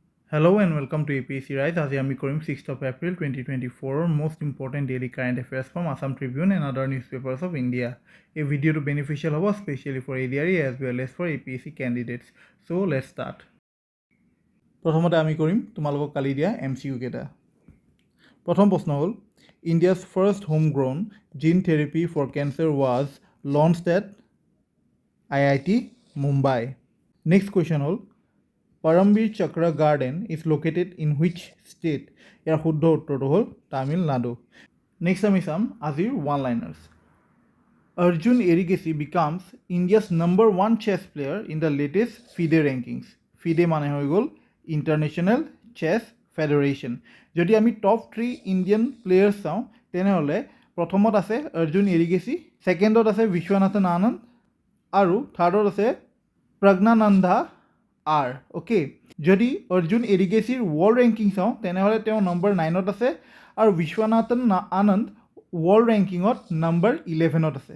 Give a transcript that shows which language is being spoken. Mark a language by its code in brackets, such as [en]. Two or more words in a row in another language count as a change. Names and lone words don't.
[en] Hello and welcome to APSC Rise. As I am recording 6th of April 2024, most important daily current affairs from Assam Tribune and other newspapers of India. A video to beneficial hobo, especially for ADRE as well as for APSC candidates. So let's start. [as] প্ৰথমতে আমি কৰিম তোমালোকক কালি দিয়া MCQ কেইটা। প্ৰথম প্ৰশ্ন হ'ল [en] India's first homegrown gene therapy for cancer was launched at IIT Mumbai. Next question হ'ল Parambir Chakra Garden is located in which state? [as] ইয়াৰ শুদ্ধ উত্তৰটো হ'ল তামিলনাডু। নেক্সট আমি চাম আজিৰ [en] one liners. Arjun Erigesi becomes India's #1 chess player in the latest FIDE rankings. [as] FIDE মানে হৈ গ'ল ইণ্টাৰনেশ্যনেল চেছ ফেডাৰেশ্যন। যদি আমি [en] top 3 Indian players [as] চাওঁ তেনেহ'লে প্ৰথমত আছে অৰ্জুন এৰিগেছি, ছেকেণ্ডত আছে বিশ্বনাথন আনন্দ আৰু থাৰ্ডত আছে প্ৰজ্ঞানন্দা আৰ। অ'কে, যদি অৰ্জুন এৰিগেছিৰ [en] world ranking [as] চাওঁ তেনেহ'লে তেওঁ নম্বৰ 9ত আছে আৰু বিশ্বনাথন আনন্দ ৱৰ্ল্ড ৰেংকিঙত নম্বৰ 11ত আছে।